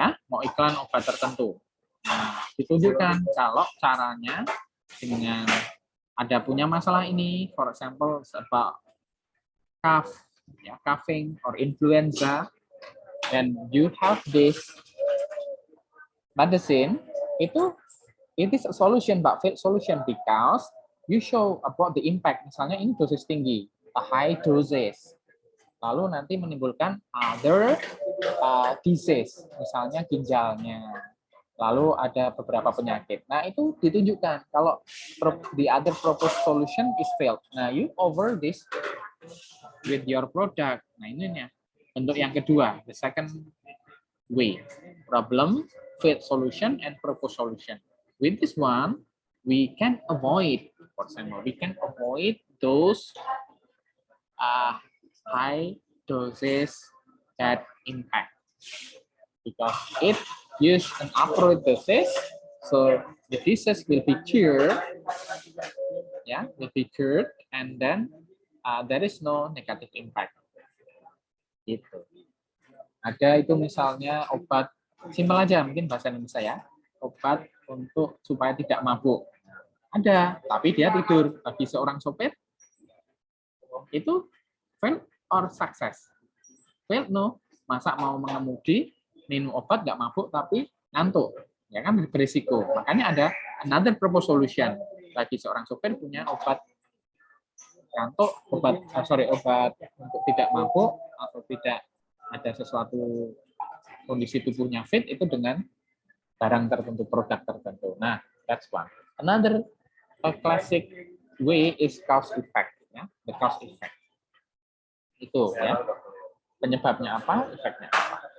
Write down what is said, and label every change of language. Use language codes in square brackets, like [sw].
[id] Mau iklan obat tertentu. Nah, ditunjukkan kalau caranya dengan ada punya masalah ini, [en] for example, about coughing or influenza, and you have this medicine, it is a solution, but failed solution because you show about the impact. [id] Misalnya ini dosis tinggi, [en] a high doses, [id] lalu nanti menimbulkan [en] other disease, [id] misalnya ginjalnya, lalu ada beberapa penyakit. [en] Nah, [id] itu ditunjukkan kalau [en] the other proposed solution is failed. Nah, you over this with your product. Nah, [id] ini nih bentuk yang kedua, [en] the second way, problem, failed solution, and proposed solution. With this one, we can avoid, for example, we can avoid those high doses that impact because it use an upward doses, so the disease will be cured, will be cured, and then there is no negative impact. [id] Gitu. Ada itu misalnya obat simpel aja, mungkin bahasa Indonesia ya, obat untuk supaya tidak mabuk. Ada, tapi dia tidur. Bagi seorang sopir itu [en] fail or success? Fail, no. [id] Masa mau mengemudi minum obat nggak mabuk tapi ngantuk, ya kan berisiko. Makanya ada [en] another proposed solution. [id] Bagi seorang sopir punya obat ngantuk, obat untuk tidak mabuk atau tidak ada sesuatu kondisi tubuhnya fit itu dengan barang tertentu, produk tertentu. [en] Nah, that's one. Another classic way is cause effect, ya, the cause effect. [id] Itu ya. Penyebabnya apa, efeknya apa.